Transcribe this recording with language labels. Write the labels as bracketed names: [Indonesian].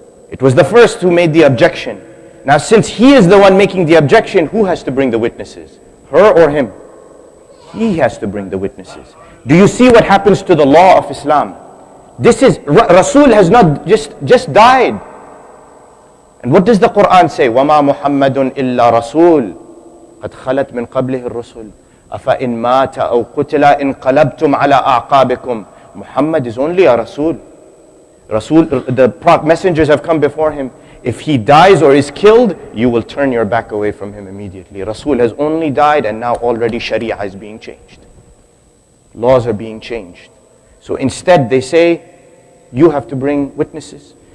[English] It was the first who made the objection. Now since he is the one making the objection, who has to bring the witnesses? Her or him? He has to bring the witnesses. Do you see what happens to the law of Islam? This is, Rasul has not just died. And what does the Quran say? [Arabic] وَمَا مُحَمَّدٌ إِلَّا رَسُولٌ قد خلت من قبله الرسل أفإن مات أو قتل انقلبتم على أعقابكم. [English] Muhammad is only a Rasul. The messengers have come before him. If he dies or is killed, you will turn your back away from him immediately. Rasul has only died and now already Sharia is being changed. Laws are being changed. So instead they say, you have to bring witnesses.